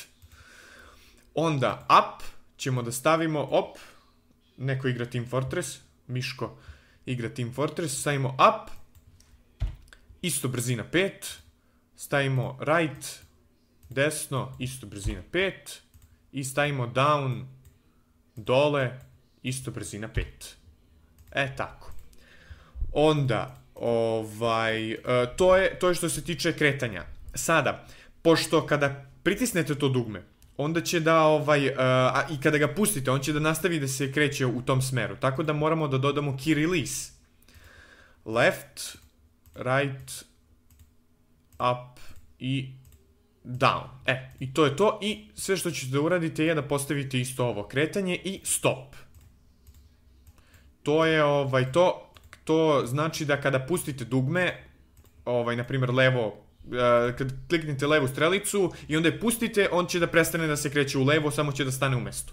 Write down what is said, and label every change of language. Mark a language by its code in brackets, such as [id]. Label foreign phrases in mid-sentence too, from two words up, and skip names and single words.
[sr] Onda up ćemo da stavimo, neko igra Team Fortress, Miško igra Team Fortress, stavimo up, isto brzina 5, stavimo right, desno, isto brzina 5, i stavimo down, dole, isto brzina 5. Tako. Onda, to je što se tiče kretanja. Sada, pošto kada pritisnete to dugme, onda će da, i kada ga pustite, on će da nastavi da se kreće u tom smeru. Tako da moramo da dodamo [en] key release. Left, right, up [sr] i down. I to je to. I sve što ćete da uradite je da postavite isto ovo kretanje i stop. To je, to znači da kada pustite dugme, na primjer levo, kad kliknete levu strelicu i onda je pustite, on će da prestane da se kreće u levo, samo će da stane u mestu.